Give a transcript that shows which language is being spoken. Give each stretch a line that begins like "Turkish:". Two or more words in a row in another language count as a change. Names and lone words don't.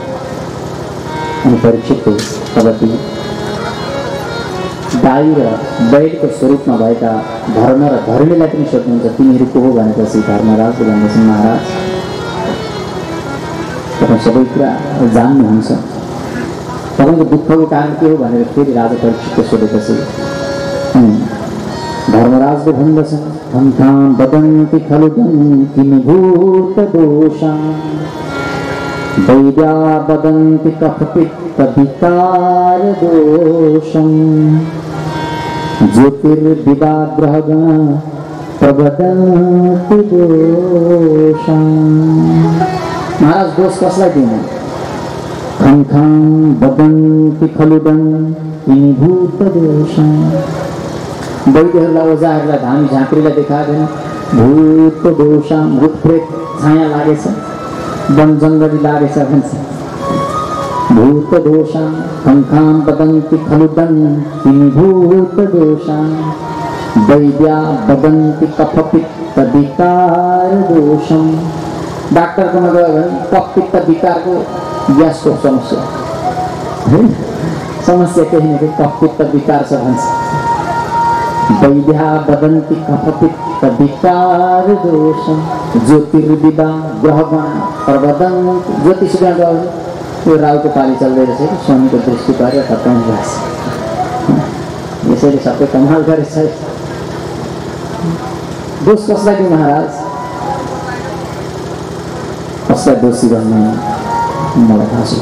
Nepali: अनि परीक्षितले तब ती गाई र बैलको स्वरूपमा भएका धर्म र धर्मीलाई पनि सोध्नुहुन्छ तिनीहरू को हो भनेपछि धर्मराजले भन्दछन् महाराज तपाईँ सबै कुरा जान्नुहुन्छ, तपाईँको दुःखको कारण के हो भनेर फेरि राजा परीक्षितले सोधेपछि धर्मराजले भन्दछन्
Sanskrit: हन्तां वदन्ति खलु किं भूतदोषा वैद्या वदन्ति कफपित्त विकारदोषम् ज्योतिर्विवाग्रहगण प्रवदन्ति दोषम्।
Nepali: महाराज दोष कसलाई दिने?
Sanskrit: खं खं वदन्ति खलुदं किं भूतदोषम्।
Nepali: वैद्यहरूलाई ओझाहरूलाई धामी झाँक्रीलाई देखाएन भूतदोषा, भूतप्रेत छाया लागेछ, वन जङ्गली लागेछ भन्छ।
Sanskrit: भूतदोषा खं खं वदन्ति खलुदं किं भूतदोषा वैद्या वदन्ति कफपित्त विकारदोषम्।
Nepali: डाक्टरकोमा गयो भने कफपित्त विकारको ग्यासको समस्या समस्या केही न केही कफपित्त विकार छ भन्छ।
Sanskrit: वैद्या वदन्ति कफपित्त विकारदोषम् ज्योतिर्विदा ग्रहगण प्रवदन्ति।
Nepali: ज्योतिषीमा गयो भने त्यो राहुको पाली चल्दै रहेछ कि शनिको दृष्टि पारेर खत्तम भएछ, यसैले सबै कमाल गरेछ। दोष कसलाई दिउँ महाराज? कसलाई दोषी भन्ने मलाई थाहा छैन।